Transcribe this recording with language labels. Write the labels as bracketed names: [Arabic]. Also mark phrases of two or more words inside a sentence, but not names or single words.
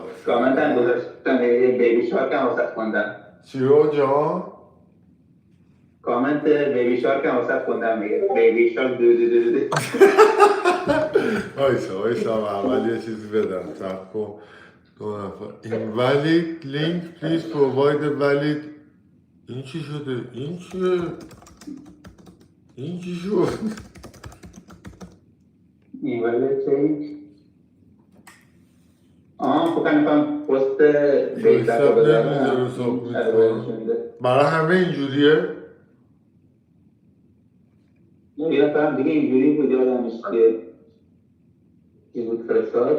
[Persian] کامنت هم گذاشتم بیبی شارک هم واسه خوندم. چی رو جان؟ کامنت بیبی شارک هم واسه خوندم میگه بیبی شارک دو وایسا اول یه چیزی بدم صبر کن 2 نفر [English] invalid link please provide a valid [Persian] این چی شده؟ این چیه؟ این چی شد؟ [English] invalid link [Persian] خب کنم پست بیتر رو بذارم برای همه اینجوریه؟ یه نفرم دیگه اینجوری بود یادمش که چی بود فرستاد